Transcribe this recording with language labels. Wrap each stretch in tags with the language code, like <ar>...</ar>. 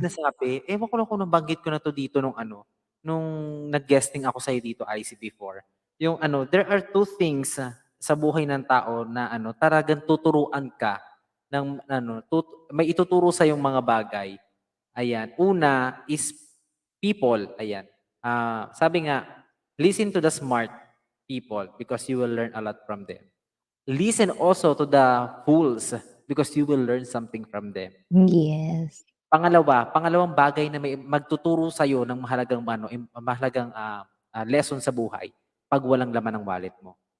<tl>sinasabi, ewan ko lang kung nabanggit ko na 'to dito nung ano, nung nag-guesting ako sa'yo dito, IC before. Yung ano,</tl> <en>there are two things</en> <tl>sa buhay ng tao na ano, talagang tuturuan ka ng ano, may ituturo sa'yong mga bagay. Ayan, una</tl> <en>is people,</en> <tl>ayan.</tl> <en>Sabi nga, listen to the smart people because you will learn a lot from them. Listen also to the fools because you will learn something from them. Yes.</en> <tl>Pangalawang bagay na may magtuturo sa'yo ng mahalagang ano, mahalagang, lesson sa buhay 'pag walang laman ng wallet mo.</tl>